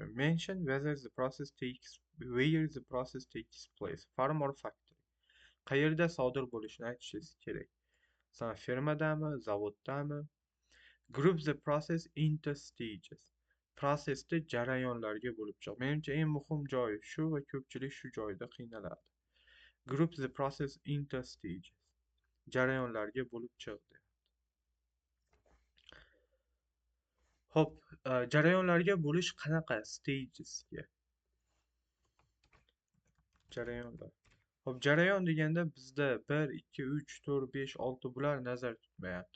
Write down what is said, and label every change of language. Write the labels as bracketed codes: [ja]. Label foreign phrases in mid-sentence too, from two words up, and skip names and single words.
[en] Mention where the process takes place, farm or factory. [uz] Qayerda sodir bo'lishini aytishingiz kerak. Masalan, fermadami, zavoddami? [en] Group the process into stages. [uz] Processni jarayonlarga bo'lib chiq. Menimcha eng muhim joyi shu va ko'pchilik shu joyda qiynaladi. [en] Group the process into stages. [uz] Jarayonlarga bo'lib chiqdi. Xo'p, jarayonlarga bo'lish qanaqa stagesga? Jarayonlar. Xo'p, jarayon deganda bizda 1, 2, 3, 4, 5, 6 bular nazar tutmayapti.